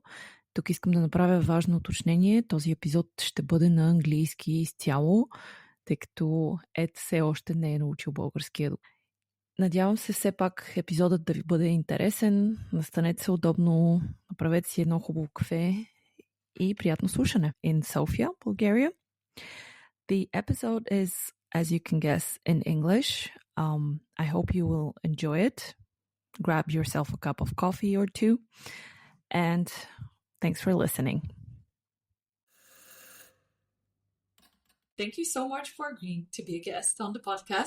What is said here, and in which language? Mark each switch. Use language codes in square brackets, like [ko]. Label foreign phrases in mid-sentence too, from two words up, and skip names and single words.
[bg] Тук искам да направя важно уточнение. Този епизод ще бъде на английски изцяло, тъй като Ед все още не е научил българския. Надявам се все пак епизодът да ви бъде интересен. Настанете се удобно, направете си едно хубаво кафе и приятно слушане. [en] In Sofia, Bulgaria. The episode is, as you can guess, in English. I hope you will enjoy it. Grab yourself a cup of coffee or two. And thanks for listening. Thank you so much for agreeing to be a guest on the podcast.